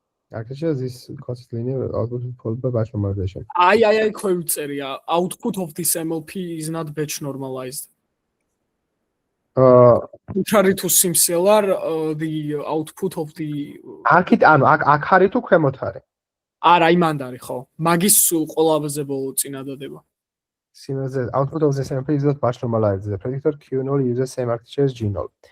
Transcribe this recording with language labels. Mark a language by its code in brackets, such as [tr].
[en] Actually, this concept linear output followed by batch normalization. [ka] აი ხო წერია [en] output of this MLP is not batch normalized. Contrary to SimCLR, the output of the [ka] ანუ აქ არის თუ ქვემოთ არის? არა, იმანდ არის ხო. მაგის ყველაზე ბოლო წინადადება. [en] Similar output of this MLP is not batch normalized. The predictor Q0 uses same architecture as G0.